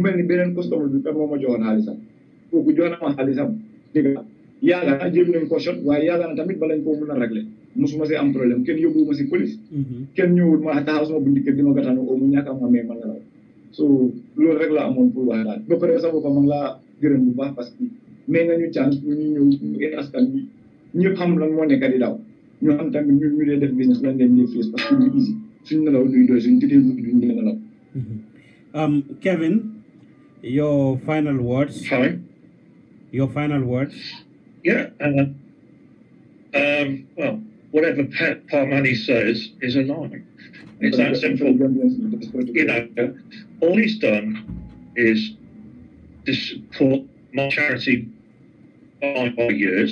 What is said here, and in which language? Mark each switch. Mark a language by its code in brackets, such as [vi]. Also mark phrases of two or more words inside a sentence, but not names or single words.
[wo] mel ni beneen customer bi kan moo ma joxoon xaalisam kooku jox na ma xaalisam dégg nga yàlla na jéem nañ ko shot waaye yàlla na tamit balañ koo mën a régler musuma see am problème kenn yóbbu ma si police kenn ñëwul ma taxaw sama bundi kër di ma gàttanu oo mu ñàkk am amee ma nelaw so loolu rek la amoon pour wax daal ba pare sa boppam ma ngi laa gërëm bu baax [fr] parce que [wo] mais nga ñu chance pour ñu ñëw askan bi ñëpp xam lan moo nekk di daw ñu am tamit ñu dee def business lan leen di face [fr] parce que [wo] ñu easy suñ nelaw duy doy suñ tëddee duñ nelaw [en] Kevin, your final words. Sorry? Your final words. Yeah. Well, whatever Armani says is a lie. It's that simple. You know, all he's done is support my charity by years.